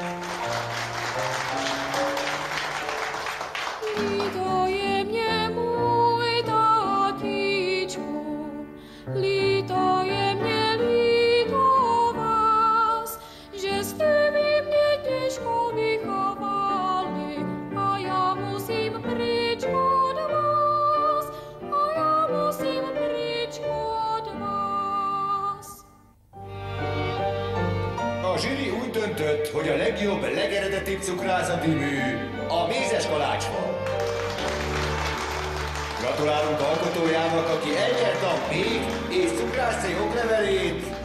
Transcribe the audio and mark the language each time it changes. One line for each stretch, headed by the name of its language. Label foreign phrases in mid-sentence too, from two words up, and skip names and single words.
Polish: Litoje mnie mój taticiu, litoje mnie, lito was, żeście wy mnie ciężko wychowali, a ja musim pryć od was, a ja musim pryć od was.
Hungarian: A zsűri úgy döntött, hogy a legjobb, legeredetibb cukrászati mű a mézes kalács volt. Gratulálunk alkotójának, aki elnyerte a pék és cukrászcég oklevelét.